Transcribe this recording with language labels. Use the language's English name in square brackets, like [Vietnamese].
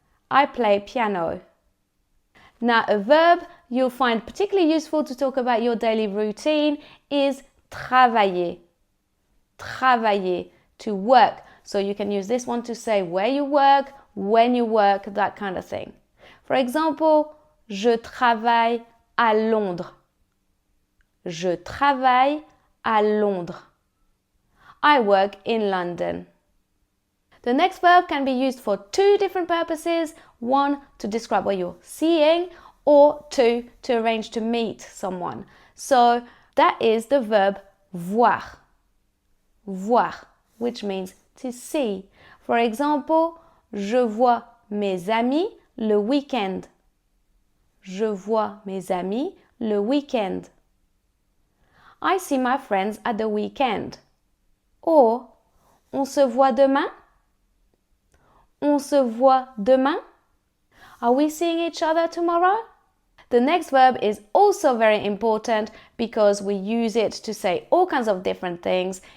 [English] I play piano. Now, a verb you'll find particularly useful to talk about your daily routine is travailler. Travailler, to work. So you can use this one to say where you work, when you work, that kind of thing. For example, [French] je travaille à Londres. Je travaille à Londres. [English] I work in London. The next verb can be used for two different purposes. One, to describe what you're seeing, or two, to arrange to meet someone. So that is the verb voir. Voir, which means to see. For example, [French] je vois mes amis le week-end. Je vois mes amis le week-end. [English] I see my friends at the weekend. Or, [French] on se voit demain? On se voit demain? [English] Are we seeing each other tomorrow? The next verb is also very important because we use it to say all kinds of different things.